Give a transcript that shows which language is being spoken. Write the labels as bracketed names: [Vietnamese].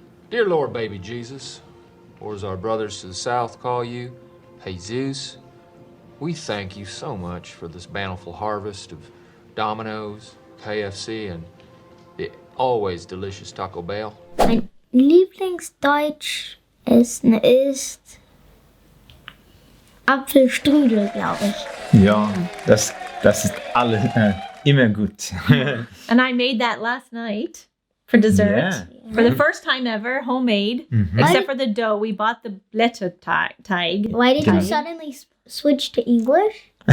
[English] Dear Lord, baby Jesus, or as our brothers to the south call you, Jesus, we thank you so much for this bountiful harvest of Domino's, KFC, and the always delicious Taco Bell. [German] Mein Lieblingsdeutsch Essen ist Apfelstrudel, glaube ich. Ja, das ist immer gut. [English] And I made that last night for dessert. Yeah. For the first time ever, homemade. Except for the dough. We bought the Blätterteig. Why did you suddenly switch to English?